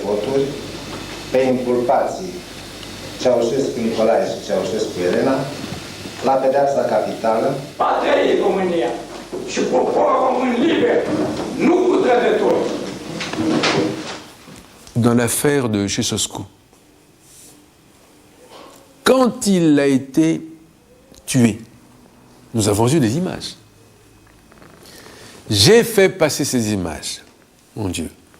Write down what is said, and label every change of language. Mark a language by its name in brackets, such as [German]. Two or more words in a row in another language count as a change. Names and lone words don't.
[Romanian] voturi pe inculpații Ceaușescu Nicolae și Ceaușescu Elena la pedeapsa capitală. Va trăi România și poporul român liber, nu cu trădători. [French] Dans l'affaire de Ceausescu, quand il a été tué, nous avons eu des images. J'ai fait passer ces images, mon Dieu.